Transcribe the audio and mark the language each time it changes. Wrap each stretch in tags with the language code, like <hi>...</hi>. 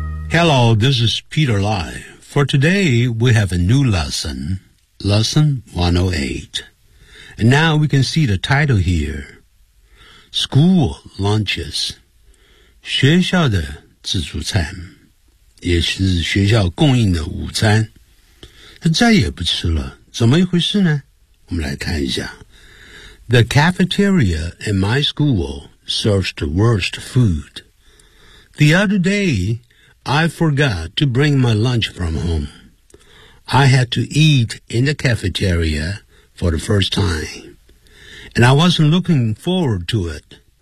<en>Hello, this is Peter Lai. For today, we have a new lesson, Lesson 108. And now we can see the title here. School lunches.</en> <zh>学校的自助餐，也是学校供应的午餐，他再也不吃了，怎么一回事呢？我们来看一下。</zh> <en>The cafeteria in my school serves the worst food. The other day,I forgot to bring my lunch from home. I had to eat in the cafeteria for the first time, and I wasn't looking forward to it.</en>